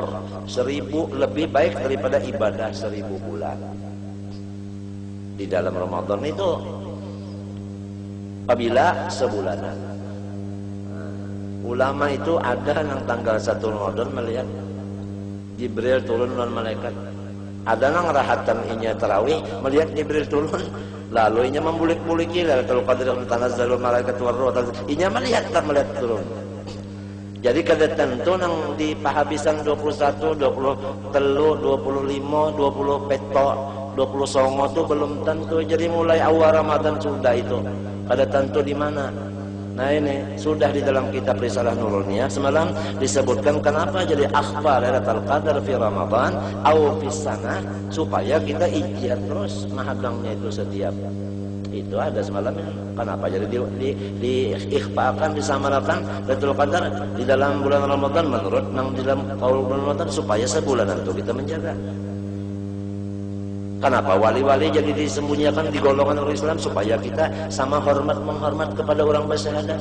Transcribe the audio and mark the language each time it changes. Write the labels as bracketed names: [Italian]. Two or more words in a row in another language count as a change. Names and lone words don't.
[Banjar] 1000 lebih baik daripada ibadah 1000 bulan. Di dalam Ramadan itu apabila sebulanan. Ulama itu ada yang tanggal 1 Ramadan melihat Jibril turun dan malaikat. Ada yang rahatan inya tarawih melihat Jibril turun, lalu inya membulik-buliki Lailatul Qadar [Arabic] تنزل الملائكة والروح. [Banjar] Inya melihat turun. Jadi kada tentu nang di pahabisan 21, 23, 25, 20 peto, 20 songo itu belum tentu. Jadi mulai awal Ramadan sudah itu. Kada tentu di mana. Nah ini sudah di dalam kitab Risalah Nuruniyah semalam disebutkan kenapa jadi [Arabic] أخفى ليلة القدر في رمضان أو في سنة, [Banjar] supaya kita ijtihad terus mahagangnya itu setiap. Itu ada semalam kenapa jadi diikhfakan, disamarakan Lailatul Qadar di dalam bulan Ramadan menurut nang di dalam kaul bulan Ramadan supaya sebulanan itu kita menjaga. Kenapa wali-wali jadi disembunyikan di golongan orang Islam supaya kita sama menghormat kepada orang bersyahadat.